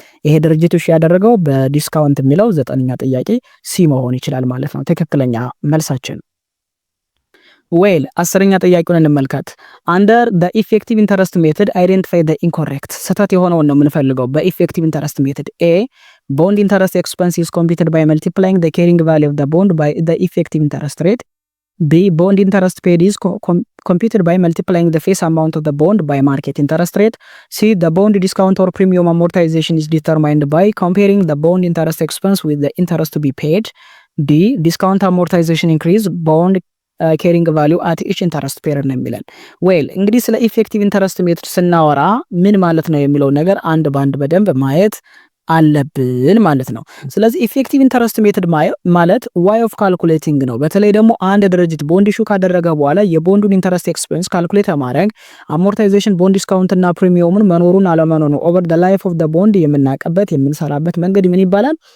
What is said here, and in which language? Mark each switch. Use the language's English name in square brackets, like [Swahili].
[Amharic] ይሄ ድርጅት ኢሹ ያደረገው በዲስካውንት የሚለው 9ኛ ጥያቄ ሲ መሆን ይችላል ማለት ነው ትክክለኛ መልሳችን። ዌል 10ኛ ጥያቄውን እንመልከት። አንደር [English] the effective interest method identify the incorrect [Amharic] ስህተት የሆነውን ነው የምንፈልገው በኢፌክቲቭ ኢንተረስት ሜተድ። ኤ [English] bond interest expense is computed by multiplying the carrying value of the bond by the effective interest rate. B bond interest paid is computed by multiplying the face amount of the bond by market interest rate. C the bond discount or premium amortization is determined by comparing the bond interest expense with the interest to be paid. D discount amortization increase bond carrying value at each interest period [Amharic] ነው የሚለን። ዌል እንግዲህ ስለ ኢፌክቲቭ ኢንተረስት ሜትድ ስናወራ ምን ማለት ነው የሚለው ነገር አንድ ባንድ በደንብ ማየት አለብን ማለት ነው። ስለዚህ ኢፌክቲቭ ኢንተረስት ሜትድ ማለት [English] ዋይ ኦፍ ካልኩሌቲንግ [Amharic] ነው። በተለይ ደግሞ አንድ ድርጅት ቦንድ ኢሹ ካደረገ በኋላ የቦንዱን ኢንተረስት ኤክስፔንስ ካልኩሌት ማድረግ አሞርታይዜሽን፣ ቦንድ ዲስካውንት እና ፕሪሚየሙን መኖሩን አለመኖሩ [English] ኦቨር ዘ ላይፍ ኦፍ ዘ ቦንድ [Amharic] የምናቀበት የምንሰራበት መንገድ ምን ይባላል?